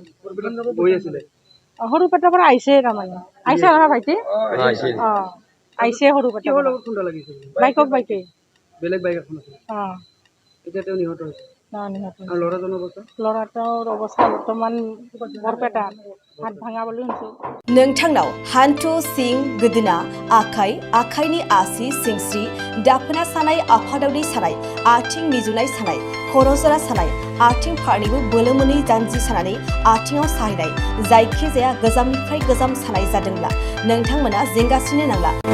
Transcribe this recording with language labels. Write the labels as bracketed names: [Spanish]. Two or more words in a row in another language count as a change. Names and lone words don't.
[Assamese] সৰুপেটাৰ পৰা আহিছে, তাৰমানে আহিছে নহয় ভাইটি। আহিছে সৰুপেটা বাইকে বেলেগ বাইক এখন আছে। এতিয়া তেওঁ নিহত হৈছে। ল'ৰাটোৰ অৱস্থা বৰ্তমান বৰপেটাত হাত ভাঙা বুলি শুনিছোঁ। [Bodo] नोंथांनाव हान्थु सिं गोदोना आखाइनि आसि सिंस्रि दाफोना सानाय आफादावनि सानाय आथिं मिजुनाय सानाय खर' जरा सानाय आथिं फारनैबो बोलो मोनै जानजि सानानै आथिङाव साहैनाय जायखिजाया गोजामनिफ्राय गोजाम सानाय जादोंब्ला नोंथांमोना जिंगासिनो नांला।